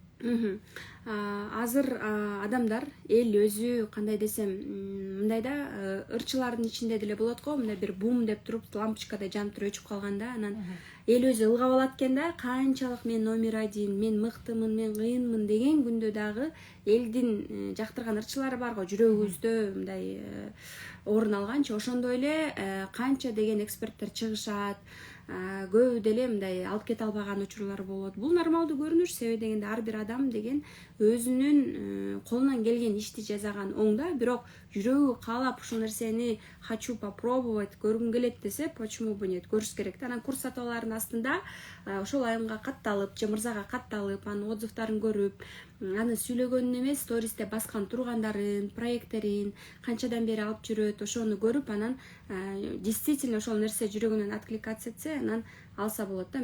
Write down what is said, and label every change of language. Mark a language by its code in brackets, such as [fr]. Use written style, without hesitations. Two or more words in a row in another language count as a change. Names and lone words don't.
[ky] Азыр адамдар эл өзү кандай десем, мындай да ырчылардын ичинде деле болот го, мындай бир бум деп туруп лампочкадай жанып туруп өчүп калганда, анан эл өзү ылгап алат экен да, канчалык мен [ru] номер один, [ky] мен мыктымын, мен кыйынмын деген күндө дагы элдин жактырган ырчылары бар го, жүрөгүбүздө мындай орун алганчы. Ошондой эле канча деген эксперттер чыгышат, көбү деле мындай алып кете албаган учурлар болот. Бул нормалдуу көрүнүш, себеби дегенде ар бир адам деген өзүнүн колунан келген ишти жасаган оң да, бирок жүрөгү каалап ушул нерсени [ru] хочу попробовать, [ky] көргүм келет десе, [ru] почему бы нет, [ky] көрүш керек да. Анан курс сатып алаардын астында ошол айымга катталып, же мырзага катталып, анын отзывдарын көрүп, анын сүйлөгөнүн эмес, стористе баскан тургандарын, проекттерин, канчадан бери алып жүрөт, ошону көрүп, анан действительно ошол нерсе жүрөгүнөн откликаться этсе, анан алса болот да.